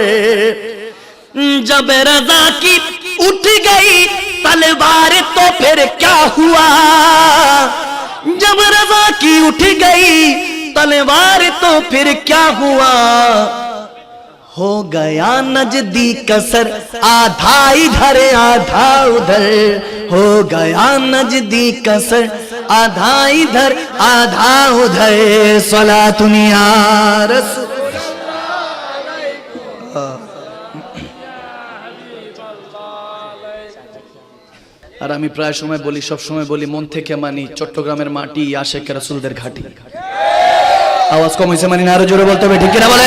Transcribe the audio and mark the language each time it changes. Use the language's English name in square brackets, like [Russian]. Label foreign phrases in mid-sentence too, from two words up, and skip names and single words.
[Urdu] جب رضا کی اٹھ گئی تلوار تو پھر کیا ہوا، جب رضا کی اٹھ گئی تلوار تو پھر کیا ہوا، ہو گیا نجدی کسر، آدھا ادھر آدھا ادھر، ہو گیا نجدی کسر، آدھا ادھر آدھا ادھر۔ [Arabic] صلاۃ یا رسول [Bangla] আর আমি প্রায় সময় বলি, সব সময় বলি, মন থেকে মানি, চট্টগ্রামের মাটি আশেক রাসূলদের ঘাঁটি। আওয়াজ কম হয়েছে মানি না, আরো জোরে বলতে হবে, ঠিক কিনা বলে?